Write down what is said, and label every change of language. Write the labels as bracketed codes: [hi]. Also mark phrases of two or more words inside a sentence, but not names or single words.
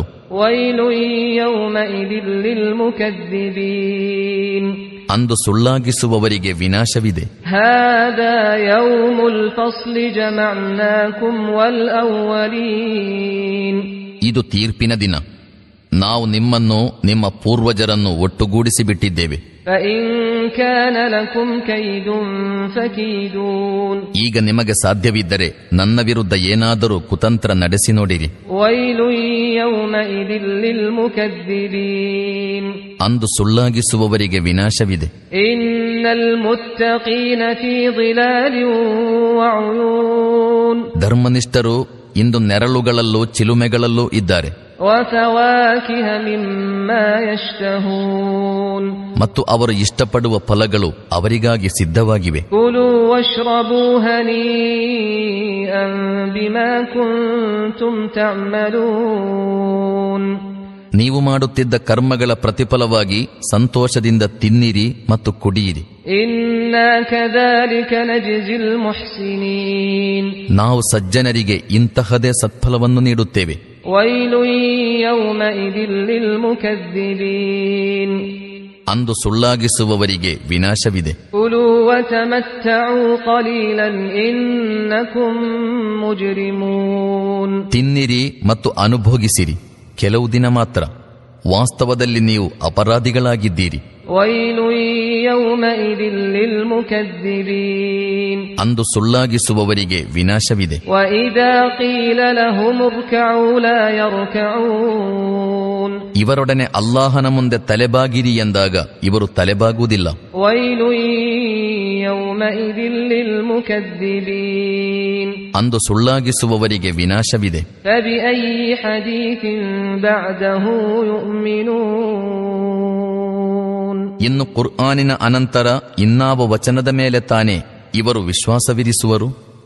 [ar] ويل يومئذ للمكذبين. [kn] ಅಂದು ಸುಳ್ಳಾಗಿಸುವವರಿಗೆ ವಿನಾಶವಿದೆ. [ar] هذا يوم الفصل جمعناكم والأولين. [kn] ಇದು ತೀರ್ಪಿನ ದಿನ, ನಾವು ನಿಮ್ಮನ್ನು ನಿಮ್ಮ ಪೂರ್ವಜರನ್ನು ಒಟ್ಟುಗೂಡಿಸಿ ಬಿಟ್ಟಿದ್ದೇವೆ. [ar] فإن كان لكم كيد فكيدون. [kn] ಈಗ ನಿಮಗೆ ಸಾಧ್ಯವಿದ್ದರೆ ನನ್ನ ವಿರುದ್ಧ ಏನಾದರೂ ಕುತಂತ್ರ ನಡೆಸಿ ನೋಡಿರಿ. [ar] ويل يومئذ للمكذبين. [kn] ಅಂದು ಸುಳ್ಳಾಗಿಸುವವರಿಗೆ ವಿನಾಶವಿದೆ. [ar] إن المتقين في ظلال وعيون. [kn] ಧರ್ಮನಿಷ್ಠರು ಇಂದು ನೆರಳುಗಳಲ್ಲೂ ಚಿಲುಮೆಗಳಲ್ಲೂ ಇದ್ದಾರೆ. [ar] وفواكه مما يشتهون. [kn] ಮತ್ತು ಅವರು ಇಷ್ಟಪಡುವ ಫಲಗಳು ಅವರಿಗಾಗಿ ಸಿದ್ಧವಾಗಿವೆ. [ar] كلوا واشربوا هنيئا بما كنتم تعملون. [kn] ನೀವು ಮಾಡುತ್ತಿದ್ದ ಕರ್ಮಗಳ ಪ್ರತಿಫಲವಾಗಿ ಸಂತೋಷದಿಂದ ತಿನ್ನಿರಿ ಮತ್ತು ಕುಡಿಯಿರಿ. [ar] إنا كذلك نجزي المحسنين. [kn] ನಾವು ಸಜ್ಜನರಿಗೆ ಇಂತಹದೇ ಸತ್ಫಲವನ್ನು ನೀಡುತ್ತೇವೆ. [ar] ويل يومئذ للمكذبين. [kn] ಅಂದು ಸುಳ್ಳಾಗಿಸುವವರಿಗೆ ವಿನಾಶವಿದೆ. [ar] كلوا وتمتعوا قليلا إنكم مجرمون. [kn] ತಿನ್ನಿರಿ ಮತ್ತು ಅನುಭೋಗಿಸಿರಿ, ಕೆಲವು ದಿನ ಮಾತ್ರ. ವಾಸ್ತವದಲ್ಲಿ ನೀವು ಅಪರಾಧಿಗಳಾಗಿದ್ದೀರಿ. [ar] ويل يومئذ للمكذبين. [kn] ಅಂದು ಸುಳ್ಳಾಗಿಸುವವರಿಗೆ ವಿನಾಶವಿದೆ. [ar] وإذا قيل لهم اركعوا لا يركعون. [kn] ಇವರೊಡನೆ ಅಲ್ಲಾಹನ ಮುಂದೆ ತಲೆಬಾಗಿರಿ ಎಂದಾಗ ಇವರು ತಲೆಬಾಗುವುದಿಲ್ಲ. [ar] ويل يومئذ للمكذبين. [kn] ಅಂದು ಸುಳ್ಳಾಗಿಸುವವರಿಗೆ ವಿನಾಶವಿದೆ. [ar] فبأي حديث بعده يؤمنون. [kn] ಇನ್ನು ಕುರ್ಆನಿನ ಅನಂತರ ಇನ್ನಾವ ವಚನದ ಮೇಲೆ ತಾನೇ ಇವರು ವಿಶ್ವಾಸವಿರಿಸುವರು?